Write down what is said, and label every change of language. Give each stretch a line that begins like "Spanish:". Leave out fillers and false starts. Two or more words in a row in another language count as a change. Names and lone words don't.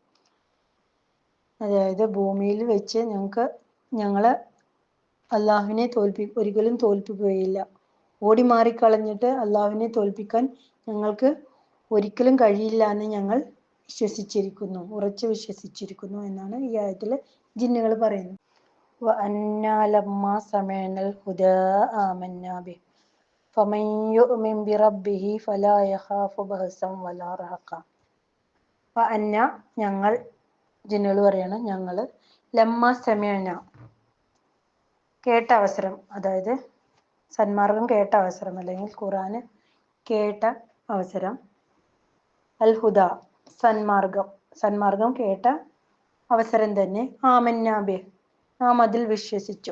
Malayalam: അതായത് ഭൂമിയിൽ വെച്ച് ഞങ്ങള് അള്ളാഹുവിനെ ഒരിക്കലും തോൽപ്പിക്കുകയില്ല. ഓടിമാറിക്കളഞ്ഞിട്ട് അള്ളാഹുവിനെ തോൽപ്പിക്കാൻ ഞങ്ങൾക്ക് ഒരിക്കലും കഴിയില്ല എന്ന് ഞങ്ങൾ ഉറച്ചു വിശ്വസിച്ചിരിക്കുന്നു എന്നാണ് ഈ ആയത്തിൽ ജിന്നുകൾ പറയുന്നത്.
Arabic: وَأَنَّا لَمَّا سَمِعْنَا الْهُدَى آمَنَّا بِهِ فَمَنْ يُؤْمِنْ بِرَبِّهِ فَلَا يَخَافُ بَأْسًا وَلَا رَهَقًا.
Malayalam: وَأَنَّا ഞങ്ങൾ ജിന്നുകൾ പറയാണ് ഞങ്ങൾ
Arabic: لما سمعنا
Malayalam: കേട്ട അവസരം, അതായത് സന്മാർഗം കേട്ട അവസരം അല്ലെങ്കിൽ ഖുർആന് കേട്ട അവസരം,
Arabic: الهدى
Malayalam: സന്മാർഗം കേട്ട അവസരം തന്നെ ആമന്നാബി നാം അതിൽ വിശ്വസിച്ചു.